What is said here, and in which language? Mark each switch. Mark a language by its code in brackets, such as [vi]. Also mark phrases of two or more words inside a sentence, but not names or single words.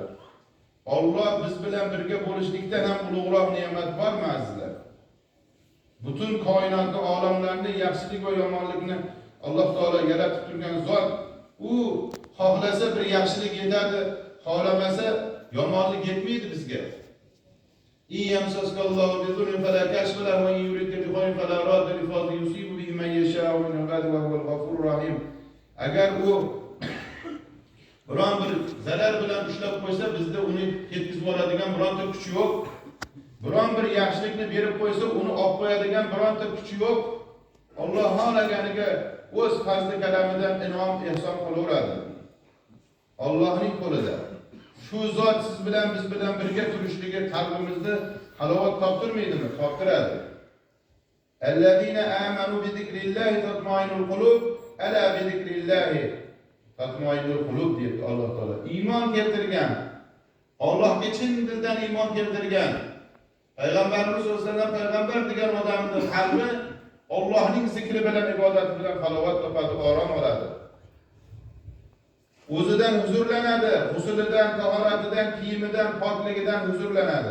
[uz] Alloh biz bilan birga bo'lishlikdan ham ulug'roq ne'mat bormi azizlar? Butun koinotni, olamlarni, yaxshilik va yomonlikni Alloh taolo yaratib turgan zot, u xohlasa bir yaxshilik yetadi, xohlamasa yomonlik yetmaydi bizga. [ar] وإن يمسسك الله بضر فلا كاشف له ويردك بخير فلا راد لفضله يصيب به من يشاء من عباده وهو الغفور الرحيم. [uz] Agar u biron bir zarar bilan ushlab qo'ysa, bizda uni ketkizib oladigan bironta kuchi yo'q. Biron bir yaxshilikni berib qo'ysa, uni olib qo'yadigan bironta kuchi yo'q. Alloh xohlaganiga o'z fazli kalamidan inom ehson qilaveradi. Allohning qo'lida. Shu zot siz bilan biz bilan birga turishligi qalbimizni halovat toptirmaydimi? Toptiradi. [ar] الذين آمنوا بذكر الله تطمئن القلوب ألا بذكر الله تطمئن القلوب [uz] deydi Alloh taolo. Iymon keltirgan, Allohga chin dildan iymon keltirgan, Payg'ambarimiz [ar] صلى الله عليه وسلم [uz] payg'ambar degan odamning qalbi Allohning zikri bilan, ibodati bilan halovat topadi, orom oladi. O'zidan huzurlanadi, g'uslidan, tahoratidan, kiyimidan, pokligidan huzurlanadi.